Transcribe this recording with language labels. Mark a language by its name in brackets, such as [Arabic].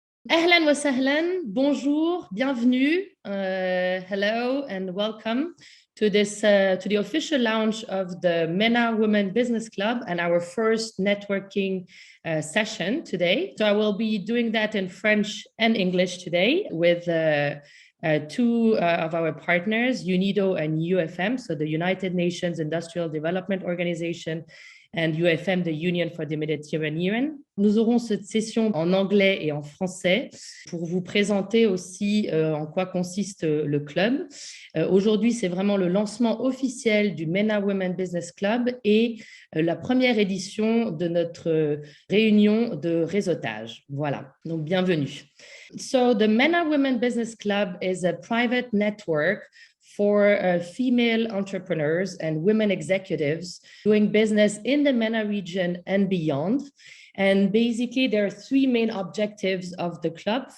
[Arabic] Ahlan wa sahlan, [French] bonjour, bienvenue, [English] hello and welcome to to the official launch of the MENA Women Business Club and our first networking session today. So I will be doing that in French and English today with two of our partners, UNIDO and UFM, so the United Nations Industrial Development Organization, and UFM, the Union for the Mediterranean. [French] Nous aurons cette session en anglais et en français pour vous présenter aussi en quoi consiste le club. Aujourd'hui, c'est vraiment le lancement officiel du MENA Women Business Club et la première édition de notre réunion de réseautage. Voilà, donc bienvenue. [English] So the MENA Women Business Club is a private network for female entrepreneurs and women executives doing business in the MENA region and beyond. And basically, there are three main objectives of the club.